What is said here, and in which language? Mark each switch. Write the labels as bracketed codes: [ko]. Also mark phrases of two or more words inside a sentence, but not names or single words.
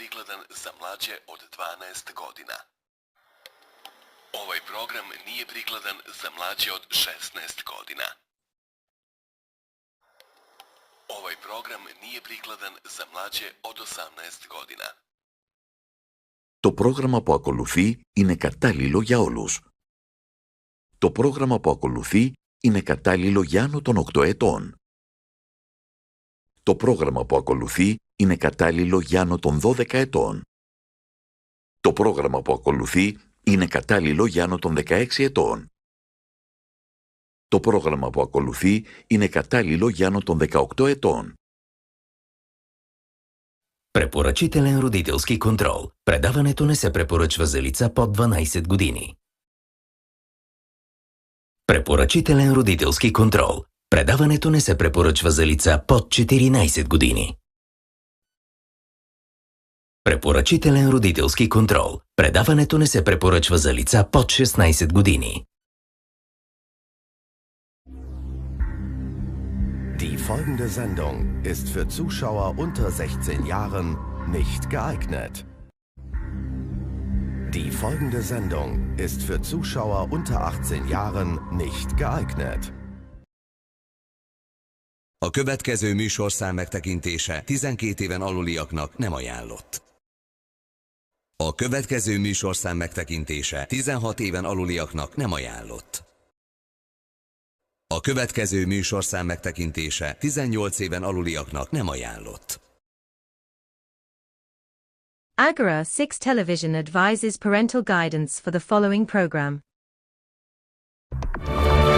[hr] prikladan za mlađe od 12 godina. Ovaj program nije prikladan za mlađe od 16 godina. Ovaj program nije prikladan za mlađe od 18 godina. [el] Το πρόγραμμα που ακολουθεί είναι κατάλληλο για όλους. Το πρόγραμμα που ακολουθεί είναι κατάλληλο για άνω των 8 ετών. Το πρόγραμμα που ακολουθεί είναι κατάλληλο για άνω των 12 ετών. Το πρόγραμμα που ακολουθεί είναι κατάλληλο για άνω των 16 ετών. Το πρόγραμμα που ακολουθεί είναι κατάλληλο για άνω των 18 ετών. [bg] Препоръчителен родителски контрол. Предаването не се препоръчва за лица под 12 години. Препоръчителен родителски контрол. Предаването не се препоръчва за лица под 14 години. Препоръчителен родителски контрол. Предаването не се препоръчва за лица под 16 години. [de] Die folgende Sendung ist für Zuschauer unter 16 Jahren nicht geeignet. Die folgende Sendung ist für Zuschauer unter 18 Jahren nicht geeignet. [hu] A következő műsorszám megtekintése 12 éven aluliaknak nem ajánlott. A következő műsorszám megtekintése 16 éven aluliaknak nem ajánlott. A következő műsorszám megtekintése 18 éven aluliaknak nem ajánlott. [en] Agora 6 Television advises parental guidance for the following program.